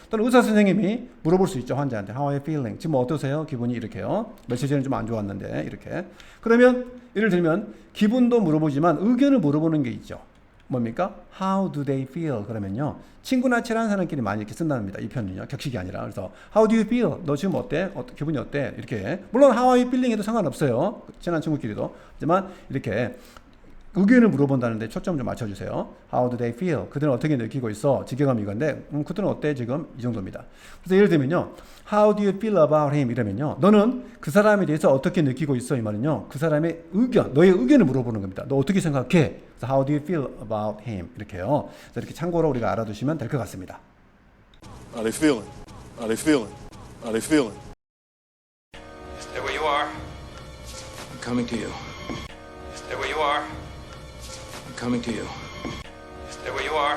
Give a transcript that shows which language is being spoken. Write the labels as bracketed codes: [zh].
[ko] 또는 의사 선생님이 물어볼 수 있죠. 환자한테. [en] How are you feeling? [ko] 지금 어떠세요? 기분이 이렇게요. 며칠 전에 좀 안 좋았는데 이렇게. 그러면 예를 들면 기분도 물어보지만 의견을 물어보는 게 있죠. 뭡니까? [en] How do they feel? [ko] 그러면요. 친구나 친한 사람끼리 많이 이렇게 쓴답니다. 이 표현은요. 격식이 아니라. 그래서 [en] How do you feel? [ko] 너 지금 어때? 기분이 어때? 이렇게. 물론 [en] How are you feeling? [ko] 해도 상관없어요. 친한 친구끼리도. 하지만 이렇게 의견을 물어본다는데 초점 좀 맞춰주세요. [en] How do they feel? [ko] 그들은 어떻게 느끼고 있어? 직역하면 이건데 그들은 어때? 지금 이 정도입니다. 그래서 예를 들면요. [en] How do you feel about him? [ko] 이러면요. 너는 그 사람에 대해서 어떻게 느끼고 있어? 이 말은요. 그 사람의 의견, 너의 의견을 물어보는 겁니다. 너 어떻게 생각해? 그래서 [en] How do you feel about him? [ko] 이렇게요. 그래서 이렇게 참고로 우리가 알아두시면 될 것 같습니다. [en] Are they feeling? Are they feeling? Are they feeling? Stay where you are. I'm coming to you. Stay where you are. I'm coming to you. Stay where you are.